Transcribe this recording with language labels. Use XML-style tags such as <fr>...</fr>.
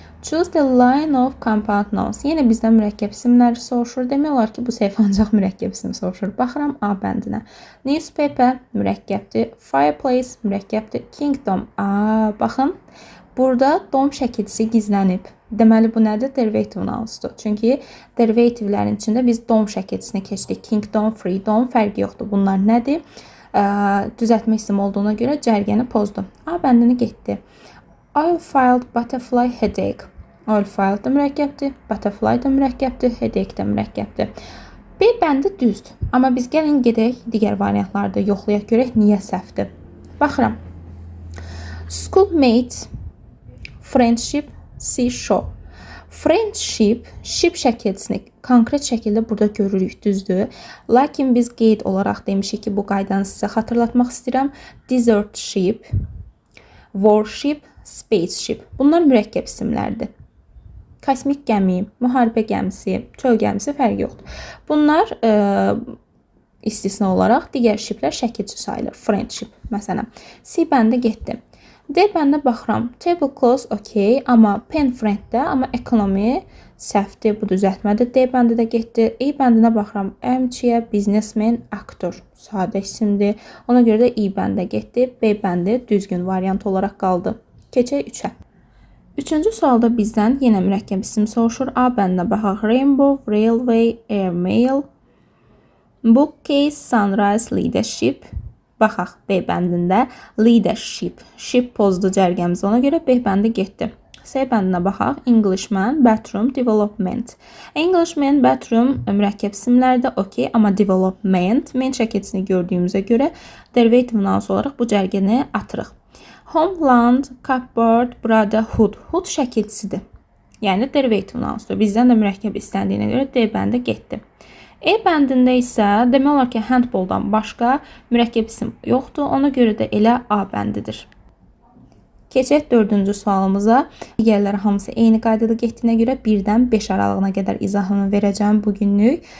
<en>Choose the line of compound nouns.</en> <az>Yenə bizdən mürəkkəb isimləri soruşur. Demək olar ki, bu səhifə ancaq mürəkkəb isim soruşur. Baxıram A bəndinə. Newspaper mürəkkəbdir. Fireplace mürəkkəbdir. Kingdom. Baxın. Burada dom şəkilçisi gizlənib. Deməli, bu nədir? Derivative nounsdur. Çünki derivativlərin içində biz dom şəkilçisini keçdik. Kingdom, freedom fərqi yoxdur. Bunlar nədir? Düzəltmə isim olduğuna görə cərgəni pozdu. A bəndini getdi.</az> <en>Oil filled butterfly headache. Oil filled da mürəkkəbdir.</en> <az>Butterfly da mürəkkəbdir. Headache da mürəkkəbdir. B bəndi düzdür. Amma biz gəlin gedək digər variantlarda yoxlayaq görək niyə səhvdir. Baxıram. Schoolmate. Friendship, seashore. Friendship, ship şəkilçisini konkret şəkildə burada görürük, düzdür. Lakin biz qeyd olaraq demişik ki, bu qaydanı sizə xatırlatmaq istəyirəm.</az> <en>Desert ship, warship, spaceship.</en> <az>Bunlar mürəkkəb isimlərdir. Kosmik gəmi, müharibə gəmisi, çöl gəmisi fərqi yoxdur. Bunlar istisna olaraq digər shiplər şəkilçi sayılır. Friendship, məsələn. C bəndi getdi. D bəndə baxıram. Tablecloth okey, amma pen frienddə, amma economy səhvdir, bu düzəltmədir. D bəndi də getdi. E bəndinə baxıram. Armchair, businessman, aktor. Sadə isimdir. Ona görə də E bəndə getdi. B bəndi düzgün variant olaraq qaldı. Keçək 3-ə. Üçüncü sualda bizdən yenə mürəkkəb isim soruşur. A bəndinə baxaq.</az> <en>Rainbow, railway, airmail, bookcase, sunrise, leadership.</en> <az>Baxaq B bəndində leadership. Ship pozdu cərgəmiz, ona görə B bəndi getdi. C bəndinə baxaq.</az> <en>Englishman, bathroom, development.</en> <az>Englishman, bathroom mürəkkəb isimlərdə okey, amma development ment şəkilçisini gördüyümüzə görə derivative nouns olaraq bu cərgəni atırıq.</az> <en>Homeland, cupboard, brotherhood.</en> <az>Hood şəkilçisidir. Yəni derivative nounsdur. Bizdən də mürəkkəb istəndiyinə görə D bəndi getdi. E bəndində isə demək olar ki, handballdan başqa mürəkkəb isim yoxdur. Ona görə də elə A bəndidir. Keçək 4-cü sualımıza. Digərləri hamısı eyni qaydada getdiyinə görə 1-dən 5 aralığına qədər izahını verəcəm bugünlük.</az>